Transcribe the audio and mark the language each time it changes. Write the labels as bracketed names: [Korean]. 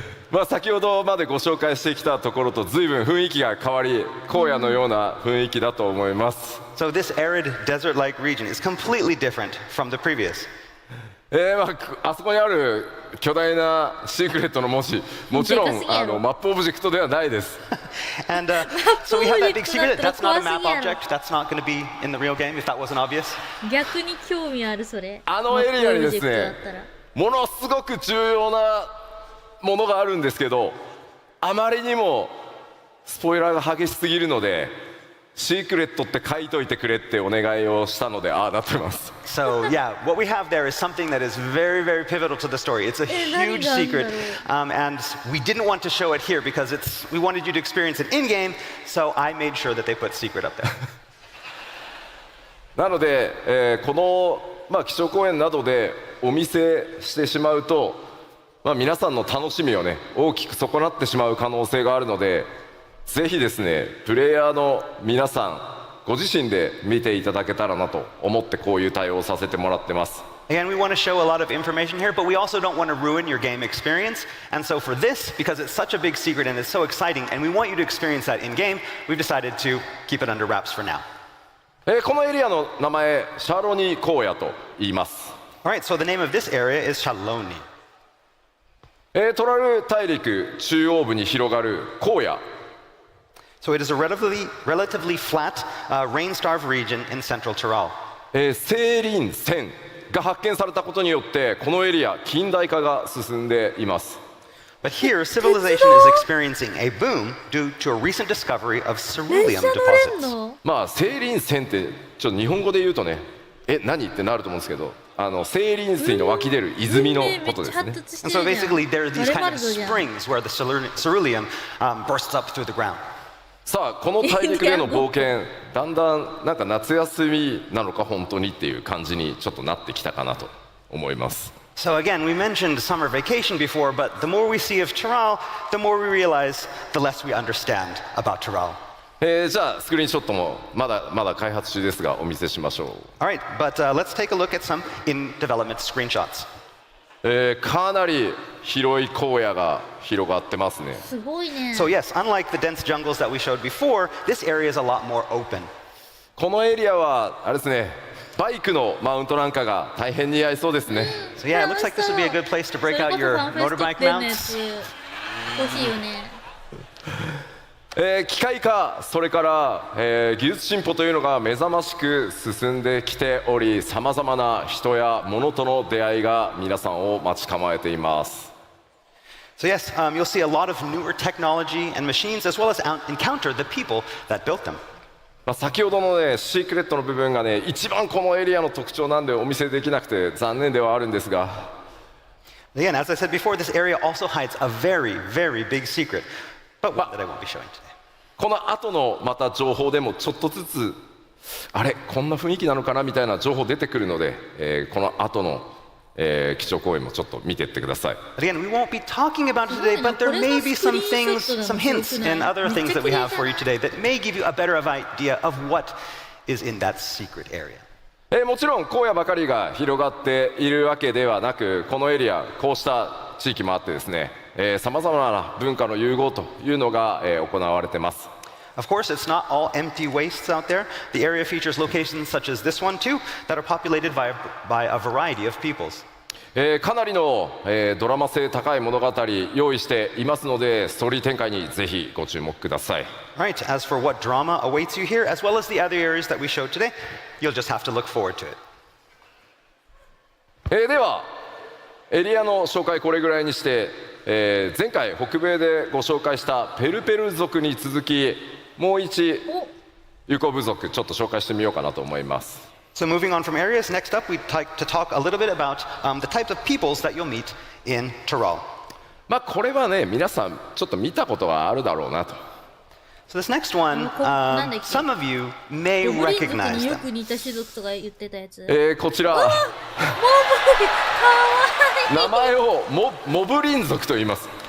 [Japanese] まあ先ほどまでご紹介してきたところと随分雰囲気が変わり、荒野のような雰囲気だと思います。 [English] So this arid desert-like region is completely different from the previous. [Japanese] あそこにある巨大なシークレットの文字、もちろんマップオブジェクトではないです。 [English] And so we have that big secret. That's not a map object. That's not going to be in the real game if that wasn't obvious. [Japanese] 逆に興味あるそれ。あのエリアにですね、ものすごく重要なものがあるんですけど、あまりにもスポイラーが激しすぎるので、シークレットって書いといてくれってお願いをしたので、ああなってます。 [English] So yeah, what we have there is something that is very, very pivotal to the story. It's a huge secret, and we didn't want to show it here because we wanted you to experience it in game. So I made sure that they put secret up there. [Japanese] なので、この基調講演などでお見せしてしまうと。皆さんの楽しみをね大きく損なってしまう可能性があるので、ぜひですねプレイヤーの皆さんご自身で見ていただけたらなと思ってこういう対応をさせてもらってます。 [English] Again, we want to show a lot of information here, but we also don't want to ruin your game experience. And so for this, because it's such a big secret and it's so exciting, and we want you to experience that in game, we've decided to keep it under wraps for now. [Japanese] このエリアの名前シャロニ荒野と言います。 [English] All right, so the name of this area is Shaloni. [Japanese] トラル大陸中央部に広がる荒野。 [English] So it is a relatively flat, rain-starved region in central Tyrol. [Japanese] 青林線が発見されたことによってこのエリア近代化が進んでいます。 [English] But here, civilization is experiencing a boom due to a recent discovery of ceruleum deposits. [Japanese] 青林線ってちょっと日本語で言うとね、何ってなると思うんですけど、青林水の湧き出る泉のことですね。 [English] And so basically, there are these kind of springs where the ceruleum bursts up through the ground. [Japanese] さあこの大陸での冒険、だんだんなんか夏休みなのか本当にっていう感じにちょっとなってきたかなと思います。 [English] So again, we mentioned summer vacation before, but the more we see of Tyrol, the more we realize, the less we understand about Tyrol. [Japanese] じゃあスクリーンショットもまだ開発中ですがお見せしましょう。 [English] All right, but let's take a look at some in development screenshots. [Japanese] かなり広い荒野が広がってますね。すごいね。 [English] So yes, unlike the dense jungles that we showed before, this area is a lot more open. [Japanese] このエリアはあれですね、バイクのマウントなんかが大変似合いそうですね。 [English] So yeah, it looks like this would be a good place to break out your motorbike mounts. [Japanese] 欲しいよね。機械化、それから、技術進歩というのが目覚ましく進んできており、さまざまな人や物との出会いが皆さんを待ち構えています。 [English] So yes, you'll see a lot of newer technology and machines, as well as encounter the people that built them. [Japanese] 先ほどのねシークレットの部分がね一番このエリアの特徴なんでお見せできなくて残念ではあるんですが。 [English] Again, as I said before, this area also hides a very, very big secret, but one that I won't be showing today. [Japanese] この後のまた情報でもちょっとずつあれこんな雰囲気なのかなみたいな情報出てくるので、この後の、基調講演もちょっと見ていってください。 [English] Again, we won't be talking about it today, but there may be some things, some hints and other things that we have for you today that may give you a better idea of what is in that secret area. [Japanese] もちろん荒野ばかりが広がっているわけではなく、このエリアこうした地域もあってですね、さまざまな文化の融合というのが、行われています。 [English] Of course, it's not all empty wastes out there. The area features locations such as this one too, that are populated by a variety of peoples. [Japanese] かなりの、ドラマ性高い物語用意していますので、ストーリー展開にぜひご注目ください。 [English] Right, as for what drama awaits you here, as well as the other areas that we showed today, you'll just have to look forward to it. [Japanese] では、エリアの紹介これぐらいにして、前回北米でご紹介したペルペル族に続き、もう一ユコ部族ちょっと紹介してみようかなと思います。 [English] So moving on from areas, next up we'd like to talk a little bit about the types of peoples that you'll meet in Tyrol. [Japanese] これはね皆さんちょっと見たことがあるだろうなと。 [English] So this next one, [Japanese] なんだっけ [English] some of you may [Japanese] ゴブリン族 [English] recognize [Japanese] によ [English] them. [Japanese] く似た種族とか言ってたやつ。こちらモブリかわいい。名前をモブリン族と言います。